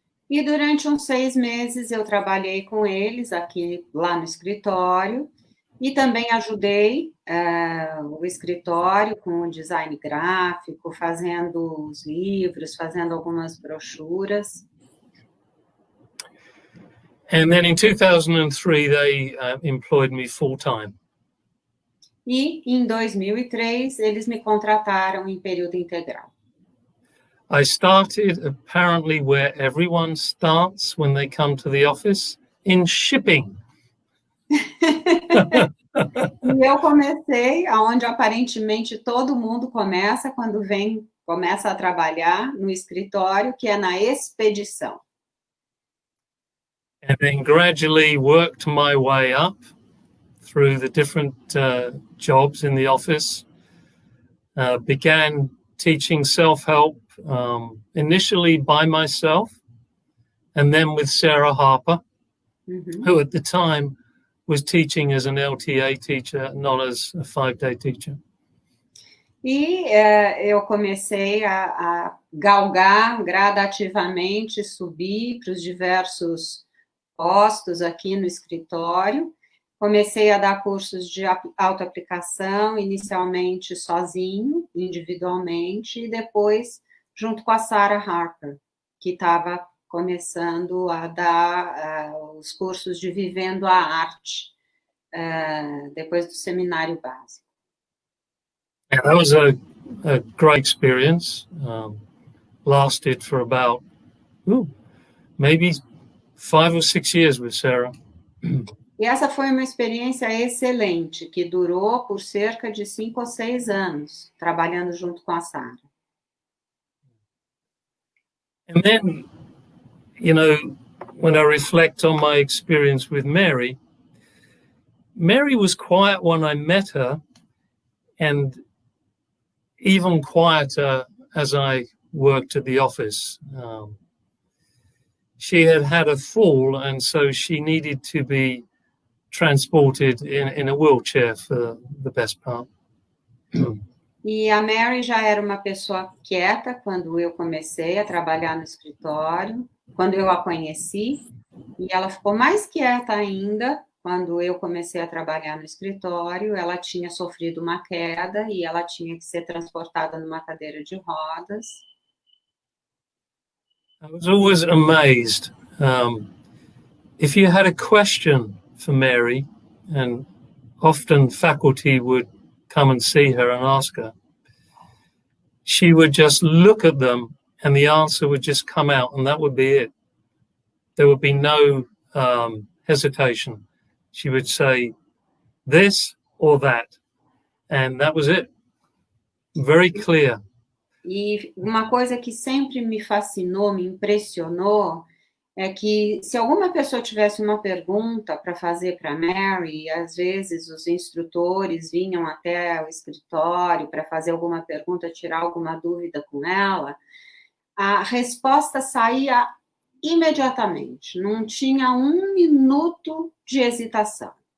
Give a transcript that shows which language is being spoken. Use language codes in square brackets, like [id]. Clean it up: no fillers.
[pt] E durante uns 6 meses eu trabalhei com eles aqui, lá no escritório, e também ajudei o escritório com o design gráfico, fazendo os livros, fazendo algumas brochuras. [en] And then in 2003, they employed me full-time. [pt] E em 2003, eles me contrataram em período integral. [en] I started apparently where everyone starts when they come to the office, in shipping. [pt] E eu comecei aonde aparentemente todo mundo começa quando começa a trabalhar no escritório, que é na expedição. [en] And then gradually worked my way up through the different jobs in the office. Began teaching self-help, initially by myself, and then with Sarah Harper, who at the time was teaching as an LTA teacher, not as a 5-day teacher. [pt] E eu comecei a galgar gradativamente, subir para os diversos postos aqui no escritório. Comecei a dar cursos de autoaplicação, inicialmente sozinho, individualmente, e depois junto com a Sarah Harper, que estava começando a dar os cursos de Vivendo a Arte, depois do seminário básico. [en] And that was a great experience. Lasted for about, maybe 5 or 6 years with Sarah. [pt] E essa foi uma experiência excelente, que durou por cerca de 5 ou 6 anos, trabalhando junto com a Sarah. [en] And then, you know, when I reflect on my experience with Mary, Mary was quiet when I met her, and even quieter as I worked at the office. She had a fall, and so she needed to be transported in a wheelchair for the best part. [pt] E a Mary já era uma pessoa quieta quando eu comecei a trabalhar no escritório, quando eu a conheci, e ela ficou mais quieta ainda quando eu comecei a trabalhar no escritório. Ela tinha sofrido uma queda e ela tinha que ser transportada numa cadeira de rodas. [en] I was always amazed. If you had a question for Mary, and often faculty would come and see her and ask her, she would just look at them and the answer would just come out, and that would be it. There would be no hesitation. She would say this or that, and that was it. Very clear. [pt] E uma coisa que sempre me fascinou, me impressionou, é que se alguma pessoa tivesse uma pergunta para fazer para Mary, às vezes os instrutores vinham até o escritório para fazer alguma pergunta, tirar alguma dúvida com ela, a resposta saía imediatamente, não tinha 1 minuto de hesitação.